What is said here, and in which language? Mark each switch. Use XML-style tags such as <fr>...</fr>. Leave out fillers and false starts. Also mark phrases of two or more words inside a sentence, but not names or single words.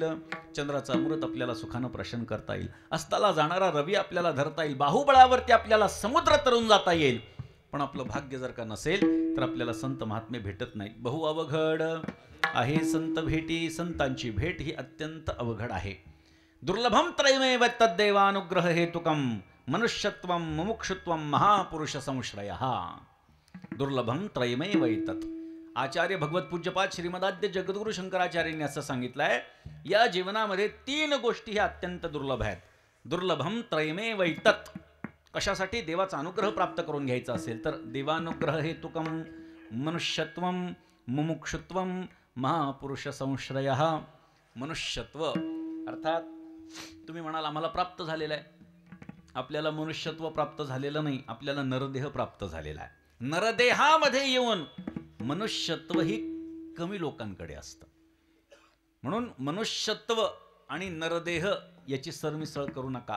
<mr>चंद्राचा अमृत आपल्याला सुखानं प्रशन करता येईल, अस्ताला जाणारा रवी आपल्याला धरता येईल, बाहुबळावरती आपल्याला समुद्र तरून जाता येईल. पण आपलं भाग्य जर का नसेल तर आपल्याला संत महात्मे भेटत नाहीत. बहु अवघड आहे संत भेटी, संतांची भेट ही अत्यंत अवघड आहे.</mr> <sa>दुर्लभम त्रयमेव तद्देवानुग्रह हेतुकम मनुष्यत्वम मुमुक्षुत्वम महापुरुष संश्रयः. दुर्लभम त्रयमेव एतत्.</sa> <mr>आचार्य भगवत पूज्यपाद श्रीमदाद्य जगद्गुरु शंकराचार्यांनी असं सांगितलंय, या जीवनामध्ये 3 गोष्टी ह्या अत्यंत दुर्लभ आहेत.</mr> <sa>दुर्लभम त्रयमेव एतत्.</sa> <mr>कशासाठी? देवाचा अनुग्रह प्राप्त करून घ्यायचा असेल तर</mr> <sa>देवानुग्रह हेतुकम मनुष्यत्वम मुमुक्षुत्वम महापुरुष संश्रयः.</sa> <mr>मनुष्यत्व अर्थात तुम्ही म्हणाल आम्हाला प्राप्त झालेलं आहे. आपल्याला मनुष्यत्व प्राप्त झालेलं नाही, आपल्याला नरदेह प्राप्त झालेला आहे. नरदेहामध्ये येऊन मनुष्यत्व ही कमी लोकांकडे असतं. म्हणून मनुष्यत्व आणि नरदेह याची सरमिसळ करू नका.</mr>